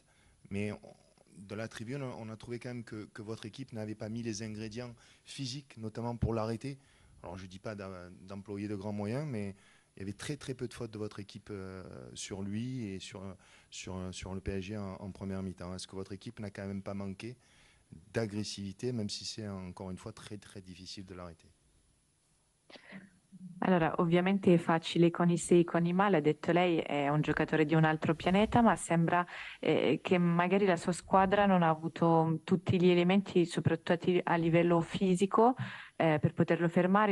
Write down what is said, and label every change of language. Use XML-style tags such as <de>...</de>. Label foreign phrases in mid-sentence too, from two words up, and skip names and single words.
<fr>Mais de la tribune, on a trouvé quand même que votre équipe n'avait pas mis les ingrédients physiques, notamment pour l'arrêter. Alors je ne dis pas d'employer de grands moyens, mais il y avait très très peu de fautes de votre équipe sur lui et sur le PSG en première mi-temps. Est-ce que votre équipe n'a quand même pas manqué d'agressivité, même si c'est encore une fois très très difficile de l'arrêter?</fr> <it>Allora, ovviamente è facile con i se e con i ma, l'ha detto lei, è un giocatore di un altro pianeta, ma sembra che magari la sua squadra non ha avuto tutti gli elementi, soprattutto a livello fisico, per poterlo fermare.</it>